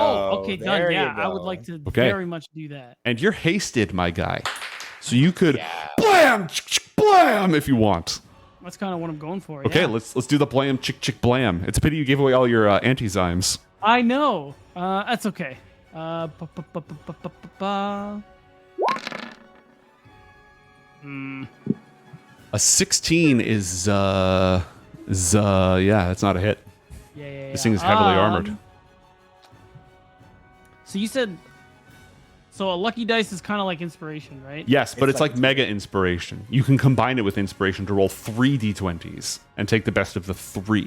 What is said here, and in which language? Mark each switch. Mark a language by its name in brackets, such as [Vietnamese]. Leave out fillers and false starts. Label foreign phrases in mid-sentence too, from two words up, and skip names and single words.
[English] Oh, okay, done. There Yeah, you I would go. like to Okay. very much do that. And you're hasted, my guy. So you could Yeah. blam, blam if you want. That's kind of what I'm going for. Okay, yeah. let's do the blam, chick, blam. It's a pity you gave away all your anti-zymes. I know. That's okay. Ba, ba, ba, ba, ba, ba, ba, ba. A 16 is yeah, that's not a hit. Yeah. This thing is heavily armored. So you said, so a lucky dice is kind of like inspiration, right? Yes, but it's like- like mega inspiration. You can combine it with inspiration to roll 3 d20s and take the best of the 3.